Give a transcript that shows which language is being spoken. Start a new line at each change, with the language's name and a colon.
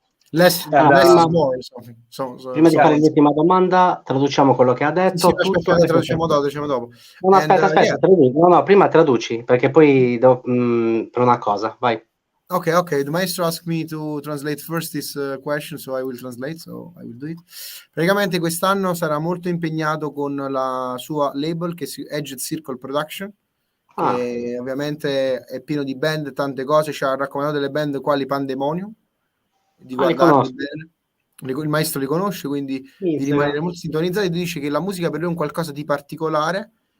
English: less is more or something.
Italian: Prima di fare l'ultima domanda, traduciamo quello che ha detto. Traduciamo dopo. No, aspetta, traduci. No, prima traduci, perché poi per una cosa, vai.
English: Okay. The maestro asked me to translate first this question, so I will translate, so I will do it.
Italian: Praticamente quest'anno sarà molto impegnato con la sua label che si Edge Circle Production, che ovviamente è pieno di band, tante cose, ci ha raccomandato delle band quali Pandemonium, di guardarli bene. Il maestro li conosce, quindi di rimanere molto sintonizzati. Dice che la musica per lui è un qualcosa di particolare,